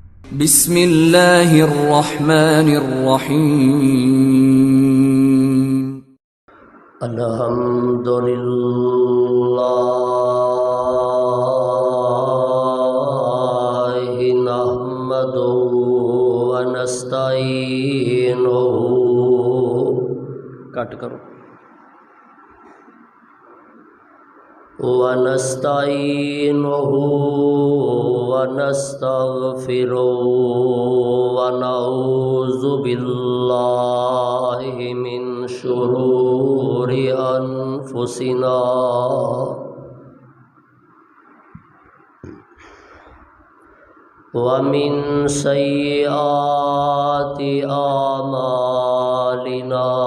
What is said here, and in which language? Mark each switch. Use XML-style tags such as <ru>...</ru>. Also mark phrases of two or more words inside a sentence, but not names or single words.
<ar>بسم اللہ الرحمن الرحیم الحمد للہ نحمدہ ونستعینہ کٹ کرو ونستعینہ ونستغفرہ ونعوذ باللہ من شرور انفسنا ومن سیئات اعمالنا</ar>